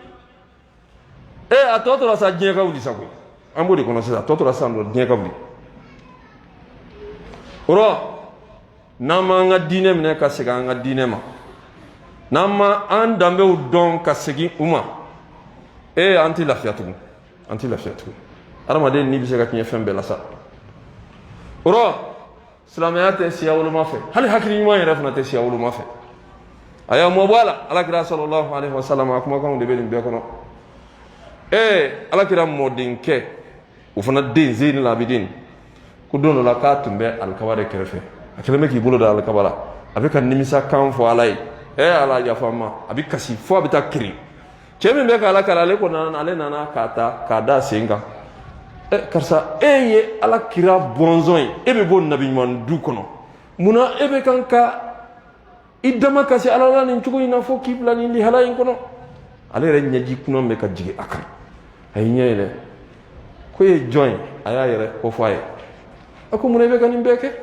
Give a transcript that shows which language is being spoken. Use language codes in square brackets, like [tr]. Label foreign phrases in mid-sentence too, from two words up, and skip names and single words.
[bm] a tɔ tora sa diɲɛ ka wuli sa koyi an b'o de kɔnɔ sisan a tɔ tora sisan dɔrɔn diɲɛ ka wuli o rɔ n'an m'an ka diinɛ minɛ ka segin an ka diinɛ ma n'an ma an danbew dɔn ka segin u ma an tɛ lafiya tugun an tɛ lafiya tugun adamaden ni bɛ se ka tiɲɛ fɛn bɛɛ la sa o rɔ silamɛya tɛ siya woloma fɛ hali hakili ɲuman yɛrɛ fana tɛ siya woloma fɛ a y'a mɔbɔ a la alakira [ar] صلى الله عليه وسلم [bm] a kumakanw de bɛ nin bɛɛ kɔnɔ alakira mɔdenkɛ o fana den Zeyni Labidin ko don dɔ la k'a tun bɛ alikaba de kɛrɛfɛ a kɛlen bɛ k'i bolo da alikaba la a bɛ ka nimisa kan fɔ ala ye ala yafa n ma a bɛ kasi fo a bɛ taa kirin cɛ min bɛ k'ala kala ale nana k'a da sen kan karisa ye alakira bɔnzɔn ye e bɛ bɔ nabi ɲuman du kɔnɔ munna e bɛ kan ka i dama kasi ala la nin cogo in na fo k'i bila nin lihala in kɔnɔ ale yɛrɛ ɲɛji kunan bɛ ka jigin a kan a y'i ɲɛ yɛlɛ ko ye jɔn ye a y'a yɛrɛ kofɔ a ye a ko munna i bɛ ka nin bɛɛ